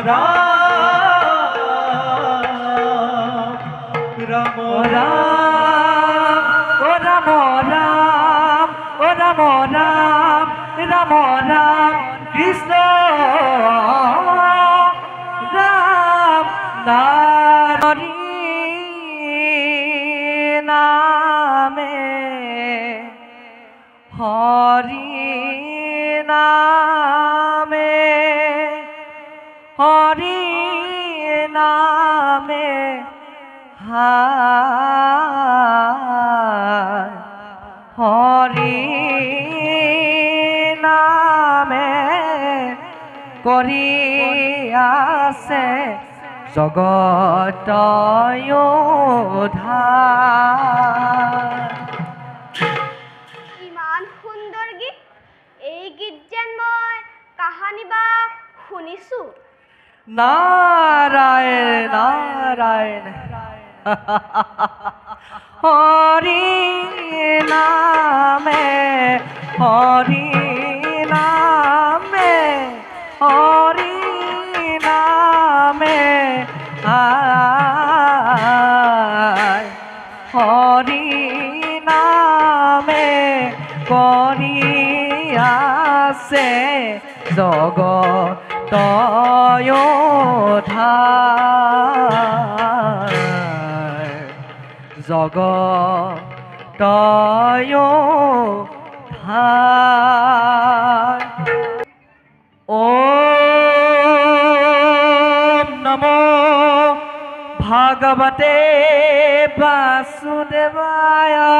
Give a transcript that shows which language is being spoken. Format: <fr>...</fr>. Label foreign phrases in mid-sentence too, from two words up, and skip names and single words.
<as>রাম রাম রাম ও রাম রাম ও রাম রাম রাম রাম কৃষ্ণ রাম নারী নামে হরি নামে হরি নামে হরি নামে কৰি আছে জগত ইমান সুন্দৰ গীত এই গীত যেন মই কাহানি বা শুনিছো নারায়ণ নারায়ণ হরি নামে হরি নামে হরি নামে হরি নামে কৰি আছে জগত জগত</as> <sa>ওম নমো ভাগৱতে বাসুদেৱায়</sa>